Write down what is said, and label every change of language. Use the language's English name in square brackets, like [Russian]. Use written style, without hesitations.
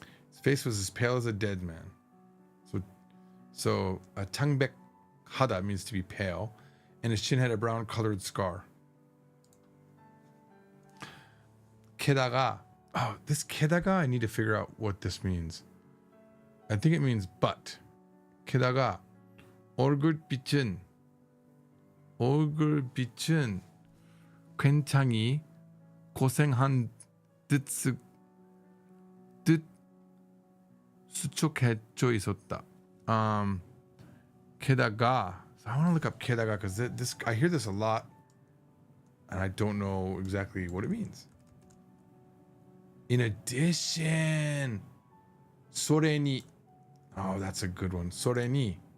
[English] His face was as pale as a dead man. So [Korean] changbek hada [English] means to be pale, and his chin had a brown colored scar. 게다가, this 게다가, I need to figure out what this means. I think it means but. [Korean] 게다가 얼굴빛은 굉장히 고생한 듯 수척해져 있었다. [English] 게다가, so I want to look up 게다가 because this I hear this a lot, and I don't know exactly what it means. In addition, 소래니. Oh, that's a good one. 소래니.